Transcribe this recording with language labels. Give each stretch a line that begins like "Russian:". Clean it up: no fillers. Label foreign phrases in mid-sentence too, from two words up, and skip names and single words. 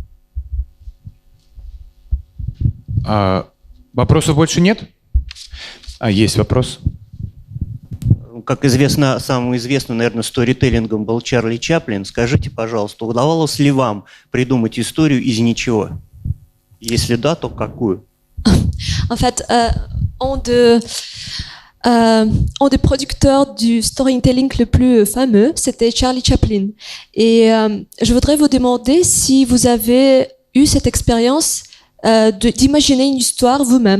Russian: Вопросов больше нет? Есть вопрос. Как известно, самым известным, наверное, сторителлингом был Чарли Чаплин. Скажите, пожалуйста, удавалось ли вам придумать историю из ничего? Если да, то какую?
French: En fait, un des producteurs du storytelling le plus fameux, c'était Charlie Chaplin. Et je voudrais vous demander si vous avez eu cette expérience d'imaginer une histoire vous-même.